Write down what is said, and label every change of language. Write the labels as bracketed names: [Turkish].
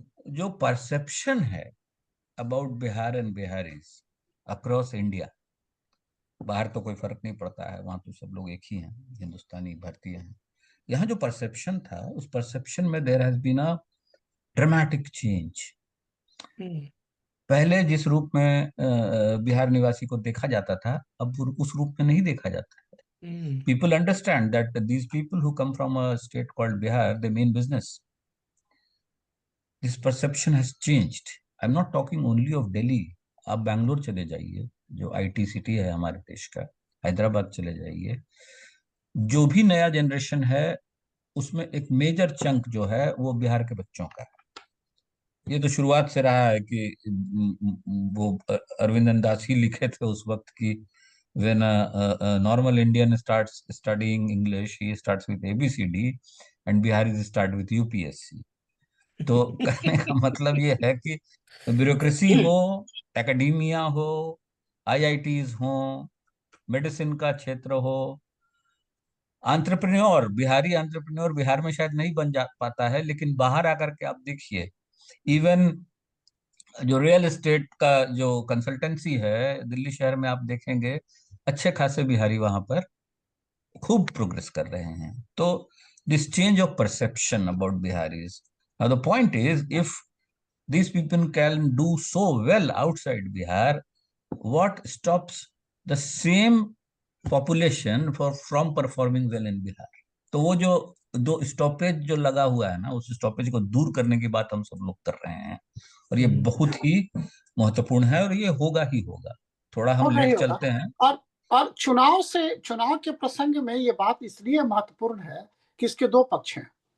[Hindi] जो परसेप्शन है [English] about Bihar and Biharis across India, [Hindi] बाहर तो कोई फर्क नहीं पड़ता है, वहां तो सब लोग एक ही हैं, हिंदुस्तानी भारतीय हैं। यहाँ जो परसेप्शन था, उस परसेप्शन में [English] There has been a dramatic change. Hmm. [Hindi] पहले जिस रूप में बिहार निवासी को देखा जाता था, अब उस रूप में नहीं देखा जाता। हम्म। [English] People understand that these people who come from a state called Bihar, they mean business. This perception has changed. I'm not talking only of Delhi. [Hindi] आप बैंगलोर चले जाइए, जो आईटी सिटी है हमारे देश का, हैदराबाद चले जाइए, जो भी नया जनरेशन है उसमें एक मेजर चंक जो है वो बिहार के बच्चों का है। ये तो शुरुआत से रहा है कि वो अरविंदन दास ही लिखे थे उस वक्त की, [English] when a normal Indian starts studying English, he starts with ABCD and Biharis start with UPSC. [Hindi] तो कहने का मतलब ये है कि ब्यूरोक्रेसी हो, एकेडमिया हो, आईआईटीज हो, मेडिसिन का क्षेत्र हो, एंटरप्रेन्योर, बिहारी एंटरप्रेन्योर बिहार में शायद नहीं बन जा पाता है, लेकिन बाहर आकर के आप देखिए, इवन जो रियल एस्टेट का जो कंसल्टेंसी है दिल्ली शहर में, आप देखेंगे अच्छे खासे बिहारी वहां पर खूब प्रोग्रेस कर रहे हैं। [English] तो this change of perception about Biharis, now the point is, if these people can do so well outside Bihar, what stops the same population from performing well in Bihar? [Hindi] तो वो जो दो स्टॉपेज जो लगा हुआ है ना, उस स्टॉपेज को दूर करने की बात हम सब लोग कर रहे हैं, और ये हम्म। बहुत ही महत्वपूर्ण है, और ये होगा ही होगा। थोड़ा हम होगा ही लेट होगा। चलते हैं। और और चुनाव के प्रसंग में ये बात इसलिए महत्वपूर्ण है कि इसके 2 पक्ष हैं।